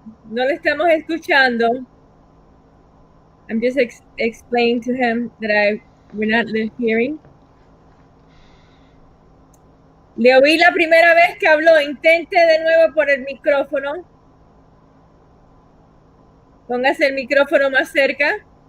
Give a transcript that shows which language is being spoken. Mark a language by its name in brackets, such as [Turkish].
[Spanish] No le estamos escuchando. [English] I'm just explaining to him that we're not hearing. [Spanish] Le oí la primera vez que habló. Intente de nuevo por el micrófono. Póngase el micrófono más cerca.